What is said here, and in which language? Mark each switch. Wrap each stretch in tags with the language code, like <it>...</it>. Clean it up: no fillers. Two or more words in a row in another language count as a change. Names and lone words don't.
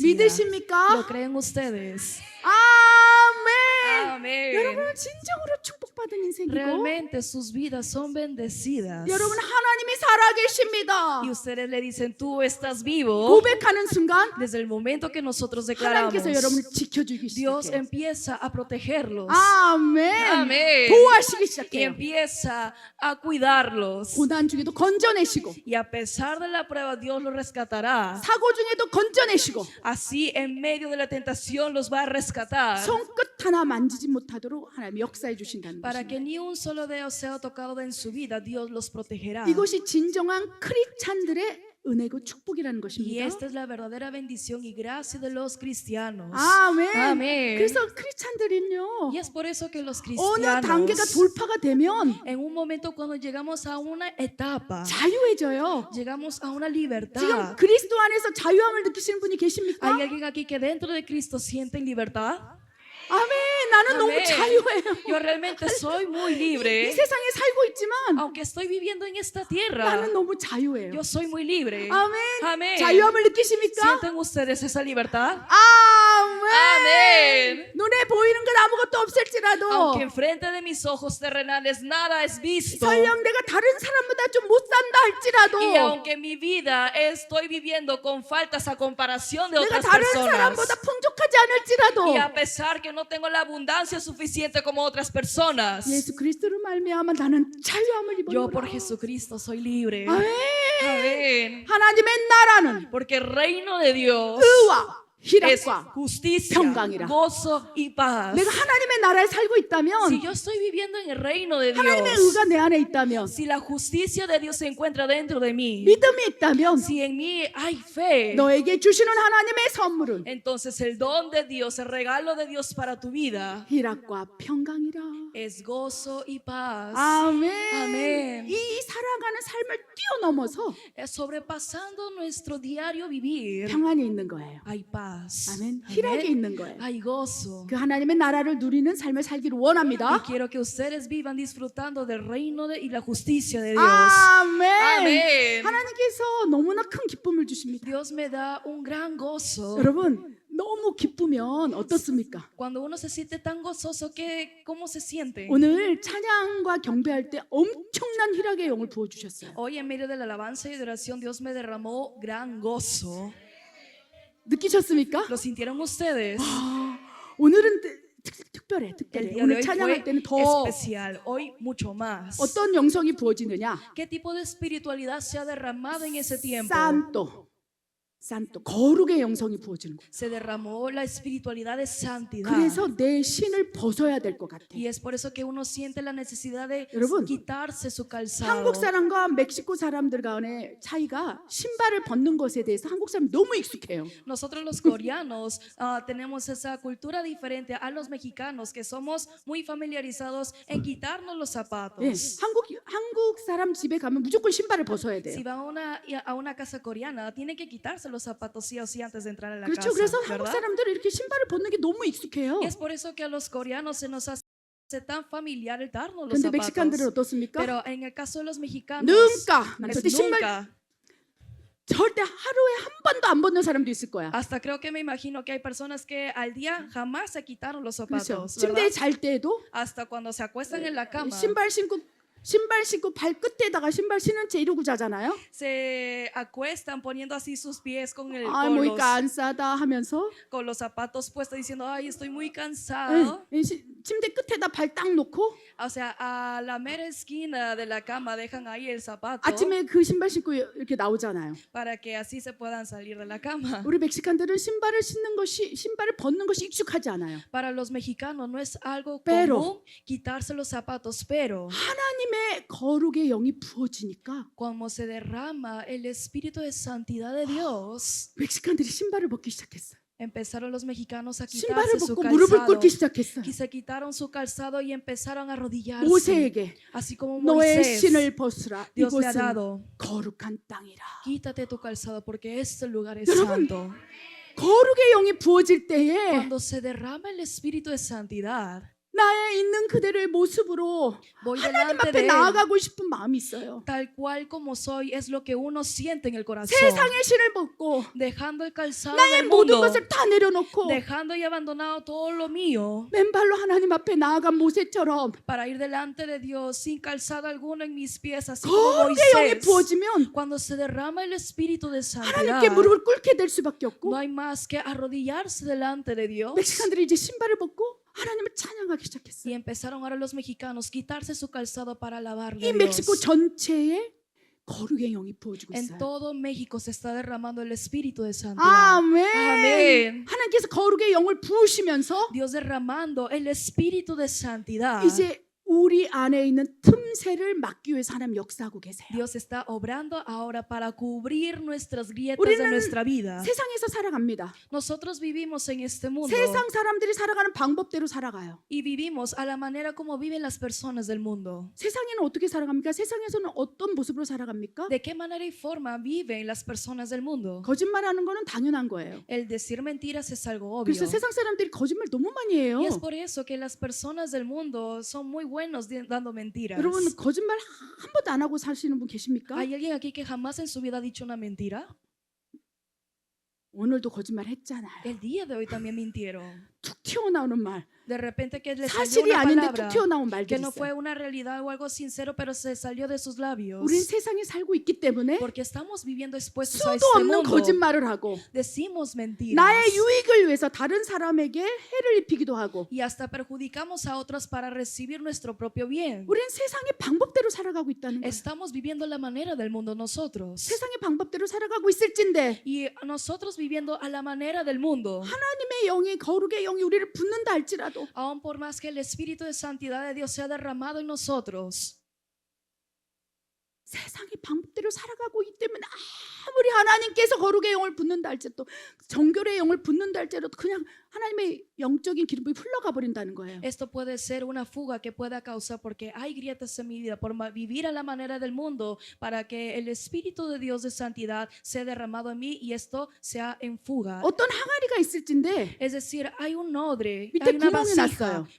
<ko>믿으십니까?</ko> <es>¿Lo creen ustedes?</es> <ko>아멘.</ko> <es>Amén.</es> <ko>여러분은 진정으로 축복받은 인생이고</ko> <es>Realmente sus vidas son bendecidas.</es> <ko>여러분 하나님이 살아계십니다.</ko> <es>Y ustedes le dicen, tú estás vivo.</es> <ko>고백하는 순간</ko> <es>Desde el momento que nosotros declaramos,</es> <ko>하나님께서 여러분을 지켜주기</ko> <es>Dios</es> <ko>시작해요.</ko> <es>empieza a protegerlos</es> <ko>아멘. 아멘. 보호하시기</ko> <es>y</es> <ko>시작해요.</ko> <es>empieza a cuidarlos.</es> <ko>고난 중에도 건져내시고</ko> <es>Y a pesar de la prueba, Dios los rescatará.</es> <ko>사고 중에도 건져내시고</ko> <es>Así, en medio de la tentación, los va a rescatar.</es> <ko>손끝 하나 만지지 못하도록 하나님 역사해 주신다는</ko> <es>Para que</es> <ko>것입니다.</ko> <es>ni un solo dedo sea tocado en su vida, Dios los protegerá.</es> <ko>이것이 진정한 크리스찬들의 은혜고 축복이라는</ko> <es>Y</es> <ko>것입니다.</ko> <es>esta es la verdadera bendición y gracia de los cristianos.</es> <ko>아멘. 아멘. 그래서 크리스찬들은요</ko> <es>Y es por eso que los</es> <ko>어느 단계가</ko> <es>cristianos,</es> <ko>돌파가 되면</ko> <es>en un momento cuando llegamos a una etapa,</es> <ko>자유해져요.</ko> <es>llegamos a una</es> <ko>지금</ko> <es>libertad.</es> <ko>그리스도 안에서 자유함을 느끼시는 분이 계십니까?</ko> <es>¿Hay alguien aquí que dentro de Cristo sienten libertad?</es> <ko>아멘. 나는 너무</ko> <es>Amén.</es> <ko>자유해요.</ko> <es>Yo realmente soy muy</es> <ko>이</ko> <es>libre.</es> <ko>세상에 살고 있지만</ko> <es>Aunque estoy viviendo en esta</es> <ko>나는</ko> <es>tierra,</es> <ko>너무 자유해요.</ko> <es>yo soy muy libre.</es> <ko>아멘.</ko> <es>Amén.</es> <ko>자유함을 느끼십니까?</ko> <es>¿Sienten ustedes esa libertad?</es> <ko>아멘.</ko> <es>Amén.</es> <ko>눈에 보이는 건 아무것도 없을지라도</ko> <es>Aunque enfrente de mis ojos terrenales nada es visto,</es> <ko>설령 내가 다른 사람보다 좀 못 산다 할지라도</ko> <es>y aunque mi vida estoy viviendo con faltas a comparación de</es> <ko>내가</ko> <es>otras</es> <ko>다른</ko> <es>personas,</es> <ko>사람보다 풍족하지 않을지라도</ko> <es>y a pesar que no tengo la abundancia suficiente como otras personas,</es> <ko>예수 그리스도로 말미암아 나는 자유함을</ko> <es>yo por</es> <ko>입었노라.</ko> <es>Jesucristo soy libre.</es> <ko>아멘.</ko> <es>Amén.</es> <ko>하나님의 나라는</ko> <es>Porque el reino de Dios</es> <ko>의와</ko> <es>es</es> <ko>희락과</ko> <es>justicia,</es> <ko>평강이라.</ko> <es>gozo y paz.</es> <ko>내가 하나님의 나라에 살고</ko> <es>Si</es> <ko>있다면</ko> <es>yo estoy viviendo en el reino de</es> <ko>하나님의</ko> <es>Dios,</es> <ko>의가 내 안에 있다면</ko> <es>si la justicia de Dios se encuentra dentro de mí,</es> <ko>믿음이 있다면</ko> <es>si en mí hay fe,</es> <ko>너에게 주시는 하나님의 선물은</ko> <es>entonces el don de Dios, el regalo de Dios para tu vida</es> <ko>희락과 평강이라.</ko> <es>es gozo y paz.</es> <ko>아멘. 아멘. 이 살아가는 삶을 뛰어넘어서</ko> <es>Es sobrepasando nuestro diario vivir.</es> <ko>평안이 있는 거예요.</ko> <es>Hay paz.</es> <ko>아멘. 희락이</ko> <es>Amén.</es> <ko>있는 거예요.</ko> <es>Hay gozo.</es> <ko>그 하나님의 나라를 누리는 삶을 살기를</ko> <es>Y</es> <ko>원합니다.</ko> <es>quiero que ustedes vivan disfrutando del reino y la justicia de Dios.</es> <ko>아멘. 아멘. 하나님께서 너무나 큰 기쁨을 주십니다.</ko> <es>Dios me da un gran gozo.</es> <ko>여러분 너무 기쁘면 어떻습니까?</ko> <es>Cuando uno se siente tan gozoso, ¿cómo se siente?</es> <ko>오늘 찬양과 경배할 때 엄청난 희락의 영을 부어 주셨어요.</ko> <es>Hoy en medio de la alabanza y de oración, Dios me derramó gran gozo.</es> <ko>느끼셨습니까?</ko> <es>¿Lo sintieron ustedes?</es> <ko>오늘은 특별해.</ko> <es>El día de</es> <ko>오늘</ko> <es>hoy</es> <ko>찬양할</ko> <es>fue</es> <ko>때는 더</ko> <es>especial, hoy mucho más.</es> <ko>어떤 영성이 부어지느냐?</ko> <es>¿Qué tipo de espiritualidad se ha derramado en ese tiempo?</es> <ko>산또 거룩의 영성이 부어지는 거예요.</ko> <es>Se derramó la espiritualidad de santidad.</es> <ko>그래서 내 신을 벗어야 될 것 같아.</ko> <es>Y es por eso que uno siente la necesidad de</es> <ko>여러분,</ko> <es>quitarse su calzado.</es> <ko>한국 사람과 멕시코 사람들 간의 차이가 신발을 벗는 것에 대해서 한국 사람이 너무 익숙해요.</ko> <es>Nosotros los coreanos tenemos esa cultura diferente a los mexicanos que somos muy familiarizados en quitarnos los</es> <ko>예,</ko> <es>zapatos.</es> <ko>한국 사람 집에 가면 무조건 신발을 벗어야 돼요.</ko> <es>Si va a una casa coreana, tiene que quitarse los zapatos sí o sí antes de entrar a la</es> <ko>그렇죠.</ko> <es>casa,</es> <ko>그래서 한국</ko> <es>¿verdad?</es> <ko>사람들은 이렇게 신발을 벗는 게 너무 익숙해요.</ko> <es>Y es por eso que a los coreanos se nos hace tan familiar el darnos los</es> <ko>근데 멕시칸들은 zapatos. 어떻습니까?</ko> <es>Pero en el caso de los mexicanos, nunca es</es> <ko>절대 신발</ko> <es>nunca.</es> <ko>절대 하루에 한 번도 안 벗는 사람도 있을 거야.</ko> <es>Hasta creo que me imagino que hay personas que al día jamás se quitaron los</es> <ko>그렇죠.</ko> <es>zapatos,</es> <ko>침대에</ko> <es>¿verdad?</es> <ko>잘 때도</ko> <es>Hasta cuando se acuestan en la cama,</es> <ko>신발 신고 발끝에다가 신발 신은 채 이러고 자잖아요.</ko> <es>se acuestan poniendo así sus pies</es> <ko>아, 뭐니까 안 싸다 하면서</ko> <es>con los zapatos puestos diciendo, ay, estoy muy cansado.</es> <ko>침대 끝에다 발 딱 놓고</ko> <es>O sea, a la mera esquina de la cama dejan ahí el zapato</es> <ko>아침에 그 신발 신고 이렇게 나오잖아요.</ko> <es>para que así se puedan salir de la cama.</es> <ko>우리 멕시칸들은 신발을 벗는 것이 익숙하지 않아요.</ko> <es>Para los mexicanos no es algo Pero común quitarse los zapatos, pero</es> <ko>하나님의 거룩의 영이 부어지니까</ko> <es>cuando se derrama el espíritu de santidad de Dios,</es> <ko>멕시칸들이 신발을 벗기 시작했어요.</ko> <es>empezaron los mexicanos a</es> <ko>신발을</ko> <es>quitarse su</es> <ko>벗고 무릎을</ko> <es>calzado.</es> <ko>꿇기 시작했어요.</ko> <es>Y se quitaron su calzado y empezaron a arrodillarse.</es> <ko>모세에게</ko> <es>Así como</es> <ko>너의</ko> <es>Moisés,</es> <ko>신을 벗으라.</ko> <es>Dios le ha</es> <ko>이곳은</ko> <es>dado,</es> <ko>거룩한 땅이라.</ko> <es>quítate tu calzado porque este lugar es</es> <ko>여러분,</ko> <es>santo.</es> <ko>거룩의 영이 부어질 때에</ko> <es>Cuando se derrama el espíritu de santidad,</es> <ko>나의 있는 그대로의 모습으로</ko> <es>voy</es> <ko>하나님</ko> <es>delante</es> <ko>앞에</ko> <es>de Él.</es> <ko>나아가고 싶은 마음이 있어요.</ko> <es>Tal cual como soy es lo que uno siente en el corazón.</es> <ko>세상의 신을 벗고</ko> <es>Dejando el calzado</es> <ko>나의</ko> <es>del</es> <ko>모든</ko> <es>mundo,</es> <ko>것을 다 내려놓고</ko> <es>dejando y abandonado todo lo mío</es> <ko>맨발로 하나님 앞에 나아간 모세처럼</ko> <es>para ir delante de Dios sin calzado alguno en mis pies, así como</es> <ko>거룩의 영이</ko> <es>Moisés.</es> <ko>부어지면</ko> <es>Cuando se derrama el espíritu de santidad,</es> <ko>하나님께 무릎을 꿇게 될 수밖에</ko> <es>no</es> <ko>없고</ko> <es>hay más que arrodillarse delante de Dios.</es> <ko>멕시칸들이 이제 신발을 벗고 하나님을 찬양하기</ko> <es>Y</es> <ko>시작했어요.</ko> <es>empezaron ahora los mexicanos quitarse su calzado para alabarle</es> <ko>이</ko> <es>a</es> <ko>멕시코</ko> <es>Dios.</es> <ko>전체에 거룩의 영이 부어지고</ko> <es>En</es> <ko>있어요.</ko> <es>todo México se está derramando el espíritu de santidad.</es> <ko>아멘. 아멘. 하나님께서 거룩의 영을 부으시면서</ko> <es>Dios derramando el espíritu de santidad.</es> <ko>이제 우리 안에 있는 틈새를 막기 위해서 하나님 역사하고 계세요.</ko> <es>Dios está obrando ahora para cubrir nuestras grietas</es> <ko>우리는</ko> <es>de nuestra vida.</es> <ko>세상에서 살아갑니다.</ko> <es>Nosotros vivimos en este mundo</es> <ko>세상 사람들이 살아가는 방법대로 살아가요.</ko> <es>y vivimos a la manera como viven las personas del mundo.</es> <ko>세상에는 어떻게 살아갑니까? 세상에서는 어떤 모습으로 살아갑니까?</ko> <es>¿De qué manera y forma viven las personas del mundo?</es> <ko>거짓말하는 거는 당연한 거예요.</ko> <es>El decir mentiras es algo obvio.</es> <ko>그래서 세상 사람들이 거짓말 너무 많이 해요.</ko> <es>Y es por eso que las personas del mundo son muy buenos dando mentiras.</es> <ko>여러분 거짓말 한 번도 안 하고 사시는 분 계십니까?</ko> <es>¿Hay alguien aquí que jamás en su vida ha dicho una mentira?</es> <ko>오늘도 거짓말 했잖아요.</ko> <es>El día de hoy también mintieron.</es> <ko>툭 튀어나오는 말,</ko> <es>De repente que les salió</es> <ko>사실이</ko> <es>una</es> <ko>아닌데 툭</ko> <es>palabra</es> <ko>튀어나온</ko> <es>que</es> <ko>말들이</ko> <es>no fue</es> <ko>있어요.</ko> <es>una realidad o algo sincero, pero se salió de sus labios.</es> <ko>우린 세상에 살고 있기 때문에</ko> <es>Porque estamos viviendo expuestos a</es> <ko>수도</ko> <es>este</es> <ko>없는</ko> <es>mundo.</es> <ko>거짓말을 하고</ko> <es>Decimos mentiras.</es> <ko>나의 유익을 위해서 다른 사람에게 해를 입히기도 하고</ko> <es>Y hasta perjudicamos a otros para recibir nuestro propio bien.</es> <ko>우린 세상의 방법대로 살아가고 있다는 거예요.</ko> <es>Estamos viviendo la manera del mundo nosotros.</es> <ko>세상의 방법대로 살아가고 있을진데</ko> <es>Y nosotros viviendo a la manera del mundo.</es> <ko>하나님의 영이 거룩의 영이 우리를 붙는다 할지라도</ko> <es>Aún por más que el Espíritu de Santidad de Dios sea derramado en nosotros.</es> <ko>세상의 방법대로 살아가고 있기 때문에 아무리 하나님께서 거룩의 영을 붓는다 할지라도 정결의 영을 붓는다 할지라도 그냥 하나님의 영적인 기름이 흘러가 버린다는 거예요.</ko> <es>Esto puede ser una fuga que pueda causar porque hay grietas en mi vida por vivir a la manera del mundo para que el Espíritu de Dios de santidad sea derramado en mí y esto sea en fuga.</es> <ko>어떤 항아리가 있을진데</ko> <es>Es decir, hay un odre,</es> <ko>밑에</ko> <es>hay una</es> <ko>구멍이</ko> <es>vasija,</es> <ko>났어요.</ko>